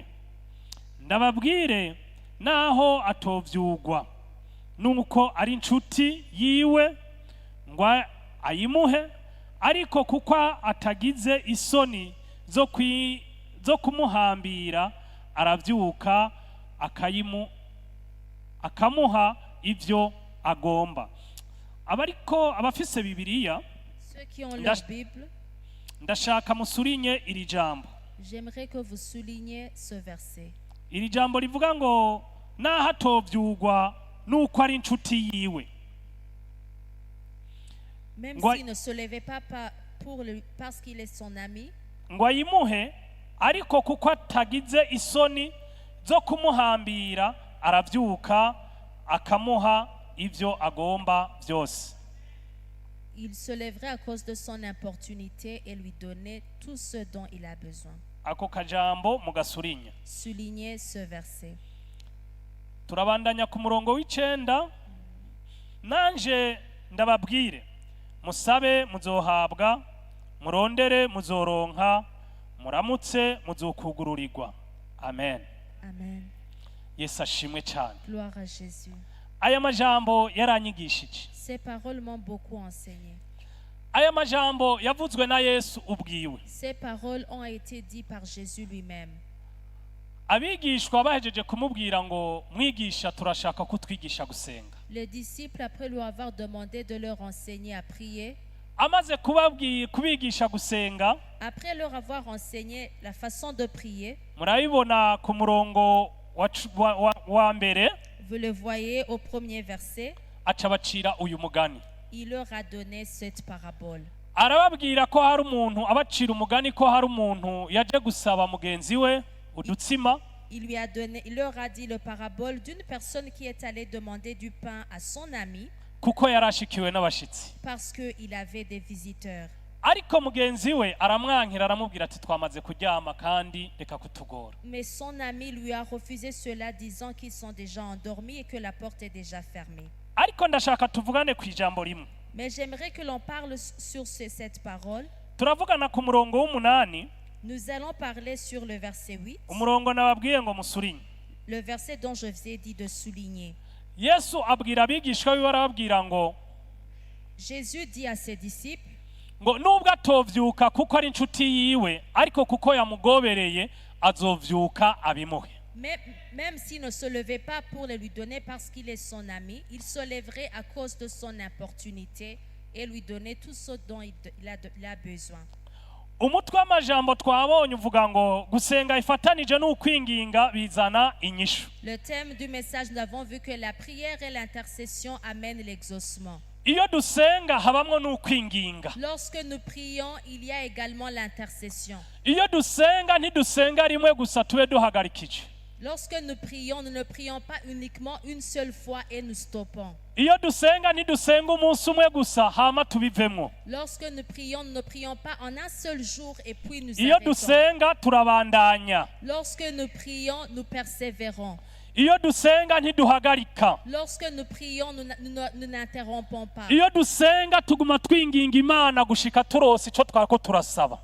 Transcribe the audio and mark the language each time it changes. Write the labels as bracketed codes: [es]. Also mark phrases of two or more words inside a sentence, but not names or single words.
[rn] Ndababwire naho atovyugwa nuko ari inshuti yiwe ngo ayimuhe, ariko kuko atagize isoni zo kumuhambira aravyuka akamuha ivyo agomba. Abariko abafise Bibiliya, [fr] Ceux qui ont leur Bible, [rn] ndashaka musurinye iri jambo. [fr] j'aimerais que vous souligniez ce verset. [rn] Iri jambo rivuga ngo naho atovyugwa nuko ari inshuti yiwe. [fr] Même [rn] Ngo- [fr] s'il ne se levait pas parce qu'il est son ami, [rn] ngo ayimuhe, ariko kuko atagize isoni zo kumuhambira aravyuka akamuha ivyo agomba vyose. [fr] il se lèverait à cause de son importunité et lui donner tout ce dont il a besoin. [rn] Ako kajambo mugasurinya. [fr] Soulignez ce verset. [rn] Turabandanya ku murongo w'icenda. Nanje ndababwire, musabe muzohabwa, murondere muzoronka, muramutse muzokugururirwa. Amen. Amen. Yesu ashimwe cyane. [fr] Gloire à Jésus. [rn] Aya majambo yaranyigishije. [fr] Ces paroles m'ont beaucoup enseigné. [rn] Aya majambo yavuzwe na Yesu ubwiwe. [fr] Ces paroles ont été dites par Jésus lui-même. [rn] Abigishwa bahejeje kumubwira ngo mwigisha turashaka kutwigisha gusenga. [fr] Les disciples, après lui avoir demandé de leur enseigner à prier, [rn] Amaze kubigisha gusenga, [fr] après leur avoir enseigné la façon de prier, [rn] murabibona ku murongo wa mbere, [fr] vous le voyez au premier verset, [rn] aca bacira uyu mugani. [fr] il leur a donné cette parabole. [rn] Arababwira ko hari umuntu, abacira umugani ko hari umuntu yaje gusaba mugenzi we udutsima. [fr] Il leur a dit le parabole d'une personne qui est allée demander du pain à son ami [rn] Kuko yarashikiwe n'abashitsi. [fr] parce qu'il avait des visiteurs. [rn] Ariko mugenzi we aramwankira aramubwira ati twamaze kuryama kandi reka kutugora. [fr] Mais son ami lui a refusé cela, disant qu'ils sont déjà endormis et que la porte est déjà fermée. [rn] Ariko ndashaka tuvugane ku ijambo rimwe. [fr] Mais j'aimerais que l'on parle sur cette parole. [rn] Turavugana ku murongo w'umunani, [fr] Nous allons parler sur le verset 8, [rn] umurongo nababwiye ngo musurinye. [fr] le verset dont je vous ai dit de souligner. [rn] Yesu abwira abigishwa biwe arababwira ngo [fr] Jésus dit à ses disciples, [rn] nubwo atovyuka kuko ari inshuti yiwe, ariko kuko yamugobereye azovyuka abimuhe. [fr] même s'il ne se levait pas pour le lui donner parce qu'il est son ami, il se lèverait à cause de son importunité et lui donner tout ce dont il a besoin. [rn] Umutwe w'amajambo twabonye uvuga ngo gusenga ifatanije n'ukwinginga bizana inyishu. [fr] Le thème du message, nous avons vu que la prière et l'intercession amènent l'exaucement. [rn] Iyo dusenga habamwo n'ukwinginga. [fr] Lorsque nous prions, il y a également l'intercession. [rn] Iyo dusenga ntidusenga rimwe gusa tube duhagarikije. [fr] Lorsque nous prions, nous ne prions pas uniquement une seule fois et nous stoppons. [rn] Iyo dusenga ntidusenga umunsi umwe gusa hama tubivemwo. [fr] Lorsque nous ne prions pas en un seul jour et puis nous [rn] Iyo [fr] arrêtons. [rn] dusenga turabandanya. [fr] Lorsque nous prions, nous persévérons. [rn] Iyo dusenga ntiduhagarika. [fr] Lorsque nous prions, nous n'interrompons pas. [rn] Iyo dusenga tuguma twinginga Imana gushika turose ico twariko turasaba.